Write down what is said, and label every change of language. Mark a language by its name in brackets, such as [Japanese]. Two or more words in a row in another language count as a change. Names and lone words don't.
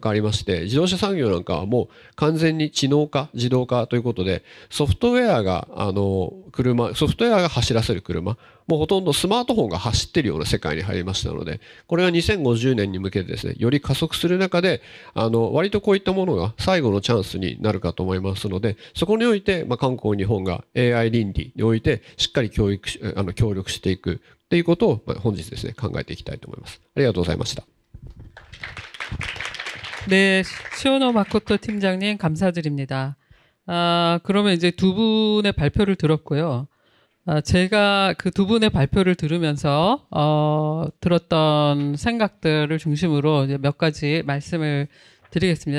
[Japanese] かありまして、自動車産業なんかはもう完全に知能化、自動化ということで、ソフトウェアが走らせる車、もうほとんどスマートフォンが走っているような世界に入りましたので、これが2050年に向けてですね、より加速する中で、割とこういったものが最後のチャンスになるかと思いますので、そこにおいて、韓国、日本が AI 倫理においてしっかり協力していくということを、本日ですね、考えていきたいと思います。ありがとうございました。 [Korean] 네, 시오노 마코토 팀장님 감사드립니다. 그러면 이제 두 분의 발표를 들었고요. 제가 그 두 분의 발표를 들으면서 들었던 생각들을 중심으로 이제 몇 가지 말씀을 드리겠습니다.